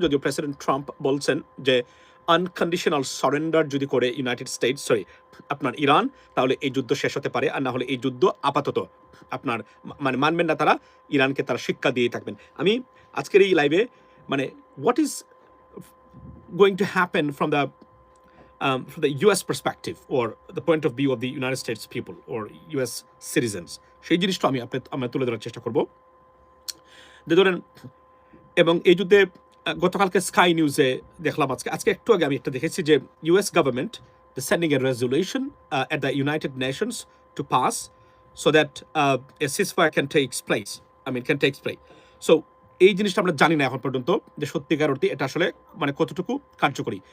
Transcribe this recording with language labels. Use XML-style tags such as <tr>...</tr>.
<bn>যদিও president Trump বলছেন যে আনকন্ডিশনাল সারেন্ডার যদি করে ইউনাইটেড স্টেটস আপনার ইরান, তাহলে এই যুদ্ধ শেষ হতে পারে, আর না হলে এই যুদ্ধ আপাতত আপনার মানে মানবেন না তারা, ইরানকে তারা শিক্ষা দিয়েই থাকবেন। আমি আজকের এই লাইভে মানে</bn> <en>what is going to happen from the US perspective or the point of view of the United States people or US citizens,</en> <bn>সেই জিনিসটা আমি তুলে ধরার চেষ্টা করব। যে ধরেন, এবং এই যুদ্ধে গতকালকে স্কাই নিউজে দেখলাম, আজকে একটু আগে আমি একটা দেখেছি যে</bn> <en>US government is sending a resolution at the United Nations to pass so that a ceasefire can take place.</en> <bn>So এই জিনিসটা আমরা জানি না এখন পর্যন্ত যে সত্যিকার অর্থে এটা আসলে মানে কতটুকু কার্যকরী।</bn>